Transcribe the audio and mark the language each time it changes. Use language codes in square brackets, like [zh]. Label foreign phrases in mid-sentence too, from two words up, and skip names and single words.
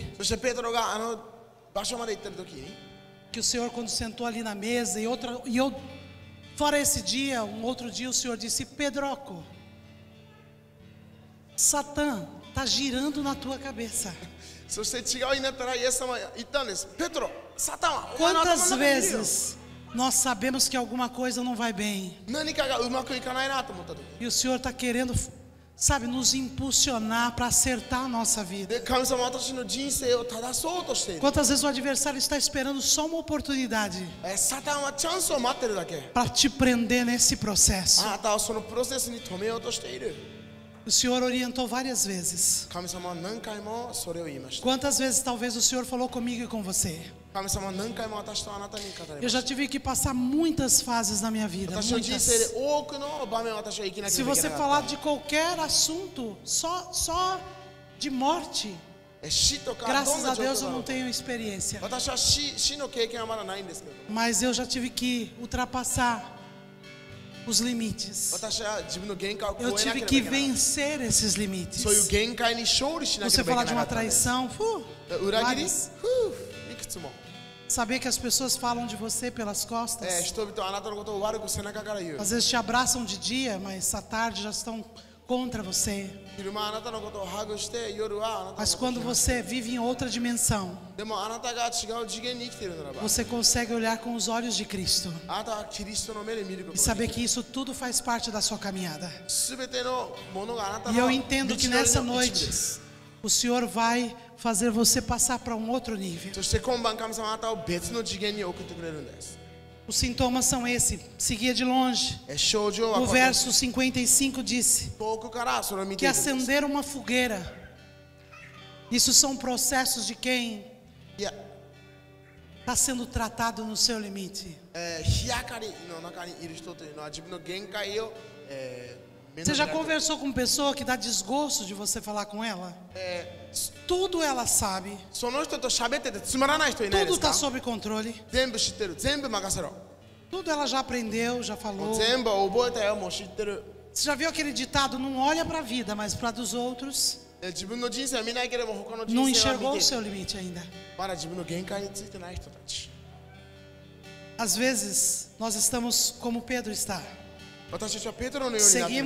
[ja] そしてペテロがあの場所まで行ってる時に、 [pt] que o Senhor quando sentou ali na mesa fora esse dia, um outro dia o Senhor disse: Pedroco, Satã está girando na tua cabeça. [ja] そして違うになったらイエス様は言ったんです。ペテロ、サタンはお前の頭の [pt] Quantas [ja] 中にいるよ。 [pt] vezes nós sabemos que alguma coisa não vai bem [ja] 何かがうまくいかないなと思った時 [pt] e o Senhor está querendo, sabe, nos impulsionar para acertar a nossa vida. [ja] で神様は私の人生を正そうとしている。 [pt] Quantas vezes o adversário está esperando só uma oportunidade [ja] サタンはチャンスを待ってるだけ。 [pt] para te prender nesse processo? [ja] あなたはそのプロセスに止めようとしている。 [pt] O Senhor orientou várias vezes. [ja] 神様は何回もそれを言いました。 [pt] Quantas vezes talvez o Senhor falou comigo e com você? [ja] 神様は何回も私とあなたに語り [pt] Eu [ja] まし [pt] já tive que passar muitas fases na minha [ja] た。 [pt] vida, [ja] 私の人生 [pt] muitas. [ja] で多くの場面を私は生きなけ [pt] Se [ja] ればいけ [pt] você [ja] なか [pt] falar [ja] っ [pt] de qualquer assunto, só de morte, [ja] た。死とかどん [pt] graças [ja] な [pt] a [ja] 状 [pt] Deus [ja] 況 [pt] eu [ja] だろ [pt] não [ja] う。 [pt] tenho experiência. [ja] 私は死の経験はまだないんですけれども、 [pt] Mas eu já tive que ultrapassar os limites. [ja] 私は自分の限界を超え [pt] Eu [ja] なけれ [pt] tive [ja] ば [pt] que [ja] いけない。 [pt] vencer esses limites. [ja] そういう限界に勝利しなけ [pt] Você [ja] ればい [pt] falar [ja] け [pt] de [ja] な [pt] uma [ja] かったんです。 [pt] traição, [ja] 裏切り [pt] várias. [ja] いくつも。 [pt] Saber que as pessoas falam de você pelas costas. [ja] 人々はあなたのことを悪く背中から言う。 [pt] Às vezes te abraçam de dia, mas à tarde já estão contra você. [ja] 昼間あなたのことをハグして夜はあなたの [pt] Mas [ja] ことを [pt] quando você vive em outra dimensão, [ja] でもあなたが違う次元に生きているならば [pt] você consegue olhar com os olhos de Cristo [ja] あなたはキリストの目で見るこ [pt] e [ja] とが [pt] saber [ja] でき [pt] que isso tudo faz parte da sua caminhada. [ja] る。すべてのものがあなた [pt] E [ja] の [pt] eu [ja] 道 [pt] entendo [ja] の [pt] que [ja] り [pt] nessa [ja] の一部で [pt] noite [ja] す。 [pt] o Senhor vai fazer você passar para um outro nível. [ja] そして今晩神様はあなたを別の次元に送ってくれるんです。 [pt] Os sintomas são esses. Seguia de longe. [ja] 症状は [pt] O [ja] これ [pt] verso 55 disse [ja] 遠くからそれを見て [pt] que [ja] いるんです。 [pt] acender uma fogueira. Isso são processos de quem [ja] いや、 [pt] está sendo tratado no seu limite. [ja] 日明かりの中にいる人というのは自分の限界を、目の [pt] Você [ja] 見 [pt] já [ja] られている [pt] conversou com pessoa que dá desgosto de você falar com ela? Tudo ela sabe. [ja] その人と喋っててつまらない人いないで [pt] Tudo [ja] すか [pt] está sob controle. [ja] 全部知ってる、全部任せろ。 [pt] Tudo ela já aprendeu, já [ja] もう [pt] falou. [ja] 全部覚えたよ、もう知ってる。 [pt] Você já viu aquele ditado? Não olha para a vida, mas para dos outros. [ja] 自分の人生は見ないけれども他の人 [pt] Não [ja] 生は [pt] enxergou [ja] 見 [pt] o [ja] てい [pt] seu [ja] る。 [pt] limite ainda. [ja] まだ自分の限界についてない人たち。 [pt] Às vezes, nós estamos como Pedro está. [ja] 私たちはペトロのようになっている。